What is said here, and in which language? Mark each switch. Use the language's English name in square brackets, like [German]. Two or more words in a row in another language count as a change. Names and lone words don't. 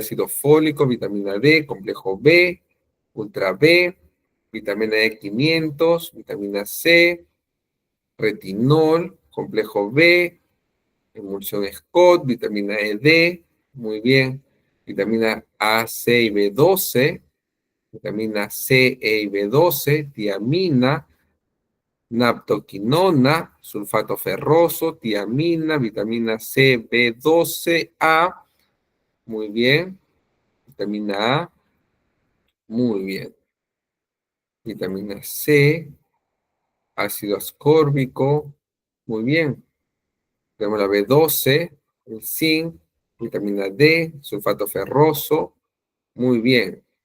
[Spanish] ácido fólico, vitamina D, complejo B, ultra B, vitamina E500, vitamina C, retinol, complejo B, emulsión Scott, vitamina E, D, muy bien, vitamina A, C y B12, vitamina C, E y B12, tiamina, naptoquinona, sulfato ferroso, tiamina, vitamina C, B12, A, muy bien, vitamina A, muy bien, vitamina C, ácido ascórbico, muy bien, tenemos la B12, el zinc, vitamina D, sulfato ferroso, muy bien.